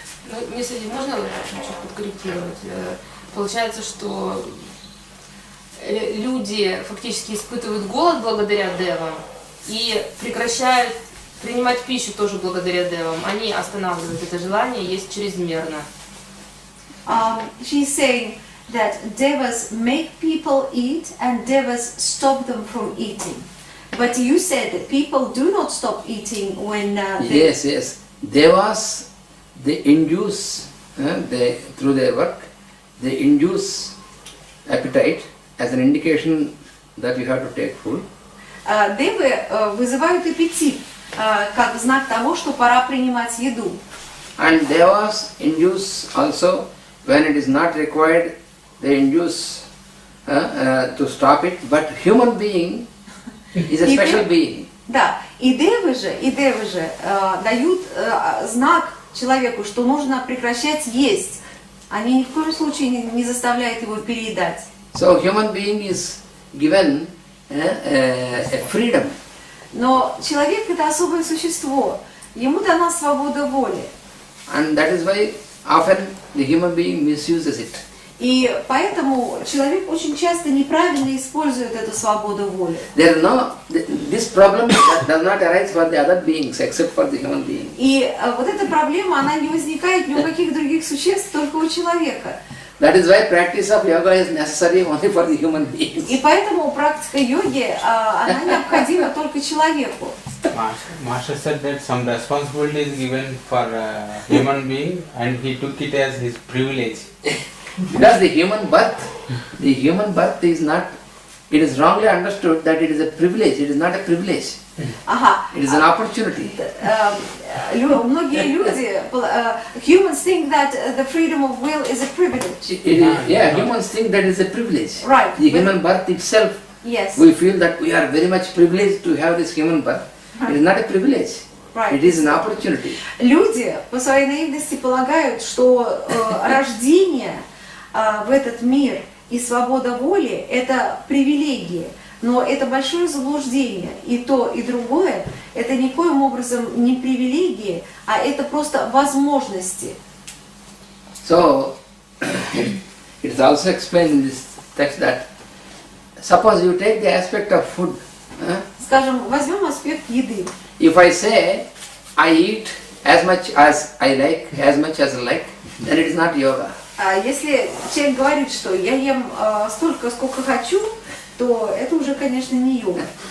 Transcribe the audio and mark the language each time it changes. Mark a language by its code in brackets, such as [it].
[ru] Ну, если можно чуть подкорректировать. Получается, что люди фактически испытывают голод благодаря девам и прекращают принимать пищу тоже благодаря девам. Они останавливают это желание есть чрезмерно. [en] She's saying that devas make people eat and devas stop them from eating. But you said that people do not stop eating when they... Yes. Devas, they induce, through their work, they induce appetite as an indication that you have to take food. [ru] Девы вызывают аппетит, как знак того, что пора принимать еду. [en] And devas induce also, when it is not required, they induce to stop it. But human being is a special being. [ru] Да, и девы же дают знак человеку, что нужно прекращать есть. Они ни в коем случае не заставляют его переедать. [en] So human being is given a freedom. [ru] Но человек это особое существо, ему дана свобода воли. [en] And that is why often the human being misuses it. [ru] И поэтому человек очень часто неправильно использует эту свободу воли. [en] This problem does not arise for the other beings except for the human being. [ru] И вот эта проблема, она не возникает ни у каких других существ, только у человека. [en] That is why practice of yoga is necessary only for the human beings. [ru] И поэтому практика йоги, она необходима только человеку. [en] Master said that some responsibility is given for a human being and he took it as his privilege. Because the human birth is not, it is wrongly understood that it is a privilege. It is not a privilege. Ага. It is an opportunity. [ru] Многие люди, [en] humans think that the freedom of will is a privilege. Humans think that is a privilege. Right. The human birth itself, Yes. we feel that we are very much privileged to have this human birth. It is not a privilege. Right. It is an opportunity. [ru] Люди по своей наивности полагают, что рождение в этот мир и свобода воли – это привилегии. Но это большое заблуждение. И то, и другое – это никоим образом не привилегии, а это просто возможности. [en] So, it is also explained in this text that suppose you take the aspect of food. [ru] Скажем, возьмем аспект еды. [en] If I say I eat as much as I like, as much as I like, then it is not yoga. [ru] А если человек говорит, что я ем столько, сколько хочу, то это уже, конечно, не йога.